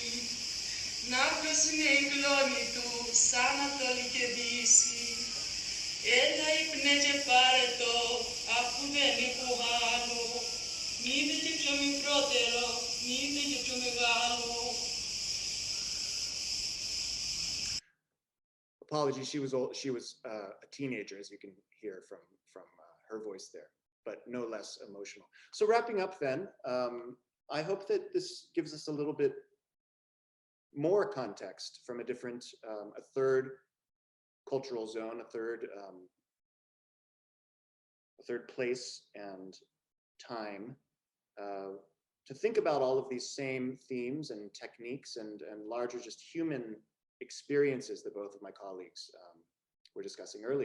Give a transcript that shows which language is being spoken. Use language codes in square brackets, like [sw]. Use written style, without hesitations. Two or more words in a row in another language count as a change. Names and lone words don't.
[el] Να ποιος είναι η κλόνη του, σαν Ανατολή και Δύση. Έλα ύπνε και πάρε το, αφού δεν έχω άλλο. Μη είναι και πιο μικρότερο, μη είναι και πιο μεγάλο. [en] Apologies, she was a teenager, as you can hear from her voice there, but no less emotional. So wrapping up then, I hope that this gives us a little bit more context from a different, a third cultural zone, a third place and time, to think about all of these same themes and techniques and larger just human experiences that both of my colleagues were discussing earlier.